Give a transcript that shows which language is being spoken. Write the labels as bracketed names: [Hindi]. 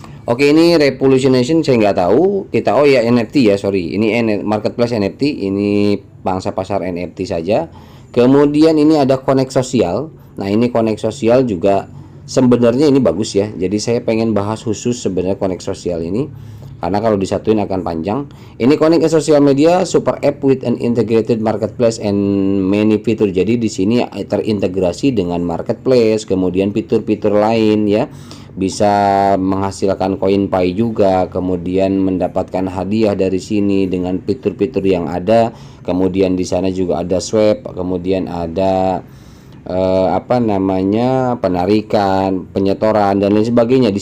[Indonesian] Oke, ini Revolutionation saya nggak tahu. Kita ya NFT ya, sorry, ini marketplace NFT, ini pangsa pasar NFT saja. Kemudian ini ada Connect Sosial. Nah, ini Connect Sosial juga sebenarnya ini bagus ya. Jadi saya pengen bahas khusus sebenarnya Connect Sosial ini, karena kalau disatuin akan panjang. [English] Ini Connect Social Media super app with an integrated marketplace and many feature. [Indonesian] Jadi di sini terintegrasi dengan marketplace, kemudian fitur-fitur lain ya. Bisa menghasilkan koin Pi juga, kemudian mendapatkan hadiah dari sini dengan fitur-fitur yang ada. Kemudian di sana juga ada swap, kemudian ada apa namanya penarikan, penyetoran dan lain sebagainya.